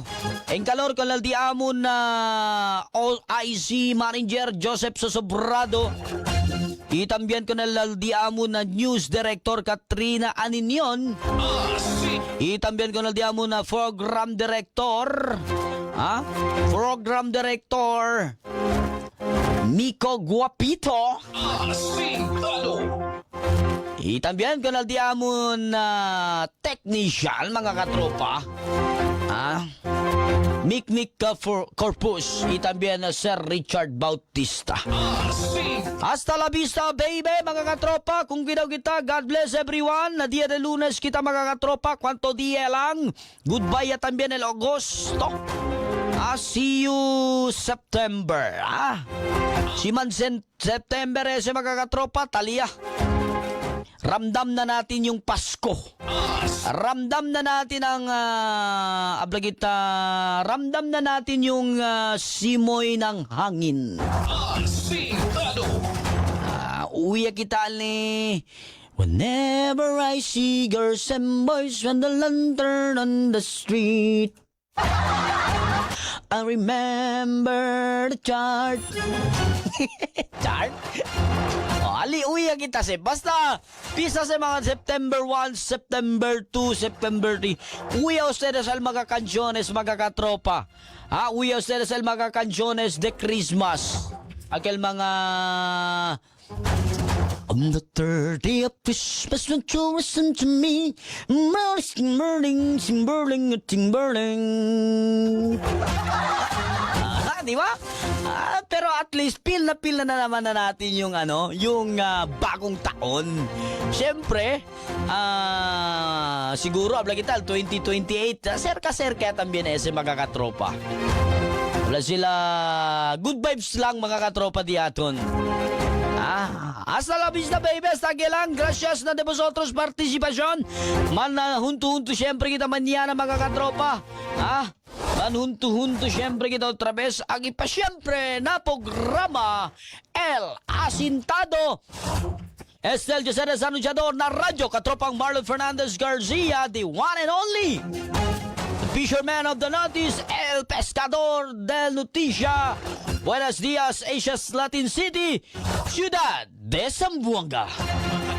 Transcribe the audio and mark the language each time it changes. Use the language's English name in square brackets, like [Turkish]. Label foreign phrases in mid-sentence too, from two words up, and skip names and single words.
[Chavacano] En calor con el diamon na [English] OIC Manager [Chavacano] Joseph Sosobrado. Y también con el diamon na [English] News Director [Chavacano] Katrina Aninion. Y también con el diamon na [English] Program Director. Program Director Miko Guapito. [Chavacano] Y también con el diamon na technician mga katropa. Mikmik Corpus. Y también Sir Richard Bautista. Hasta la vista, baby, mga katropa. Kung ginaw kita, [English] God bless everyone. [Chavacano] Na dia de lunes kita, mga katropa. Kwanto dia lang. [English] Goodbye at [Chavacano] también el Agosto. [English] See you September. [Chavacano] Si man September ese, mga katropa, talia. [Filipino] Ramdam na natin yung Pasko. Ramdam na natin ang ramdam na natin yung simoy ng hangin. [Chavacano] Uwi kita ni [English] whenever I see girls and boys on the lantern on the street, I remember the chart. Chart? [Chavacano] Ali, uya kita si. Basta, pisa sa mga September 1, September 2, September 3. Uya ustedes al mga canciones, mga katropa. Uya ustedes al mga canciones de Christmas. Aquel mga... [English] On the 30th of Christmas, when you listen to me, burning, burning. [Filipino] Di ba? Pero at least feel na naman na natin yung yung bagong taon. [Chavacano] Siyempre, siguro abla kita 2028, serka también ese mga katropa. Wala sila [English] good vibes [Chavacano] lang mga katropa diaton. Hasta la vista, baby. Hasta aquí lang. Gracias na de vosotros participasyon. Hunto-hunto siyempre kita mañana mga katropa. Hunto-hunto siyempre kita otra vez. Agi pa siyempre na programa El Asintado. Estel Joseres Anunciador na radyo. Katropang Marlon Fernandez Garcia, [English] the one and only Fisherman of the Notice, [Chavacano] El Pescador del Noticia. Buenos dias, Asia's Latin City, Ciudad de Zamboanga.